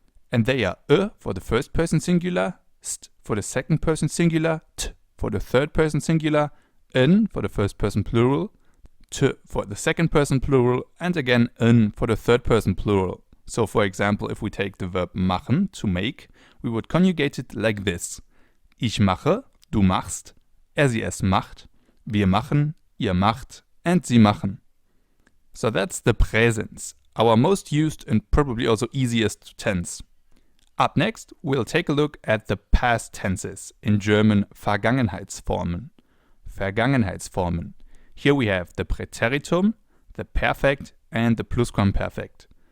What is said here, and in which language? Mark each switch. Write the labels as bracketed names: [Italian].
[English] And they are for the first person singular, st for the second person singular, t for the third person singular, n for the first person plural, t for the second person plural, and again n for the third person plural. So for example, if we take the verb machen, to make, we would conjugate it like this. [German] Ich mache, du machst, sie es macht, wir machen, ihr macht, and sie machen. [English] So that's the presence, our most used and probably also easiest tense. Up next, we'll take a look at the past tenses, in German Vergangenheitsformen. Vergangenheitsformen. Here we have the Präteritum, the Perfekt, and the Plusquamperfekt.